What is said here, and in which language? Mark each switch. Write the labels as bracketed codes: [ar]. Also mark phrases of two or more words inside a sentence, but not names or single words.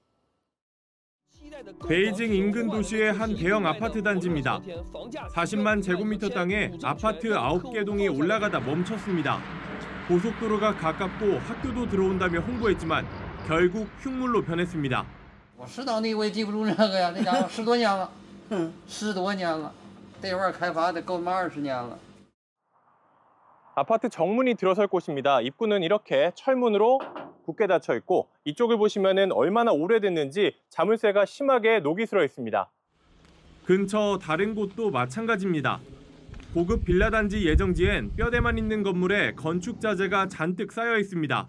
[ko] 베이징 인근 도시의 한 대형 아파트 단지입니다. 40만 제곱미터 땅에 아파트 9개 동이 올라가다 멈췄습니다. 고속도로가 가깝고 학교도 들어온다며 홍보했지만 결국 흉물로 변했습니다. [zh] 我是当地我也记不住那个呀，那家伙10多年了，10多年了，这块开发得够20年了。 [ko] 아파트 정문이 들어설 곳입니다. 입구는 이렇게 철문으로 굳게 닫혀 있고 이쪽을 보시면은 얼마나 오래됐는지 자물쇠가 심하게 녹이 슬어 있습니다. 근처 다른 곳도 마찬가지입니다. 고급 빌라 단지 예정지엔 뼈대만 있는 건물에 건축 자재가 잔뜩 쌓여 있습니다.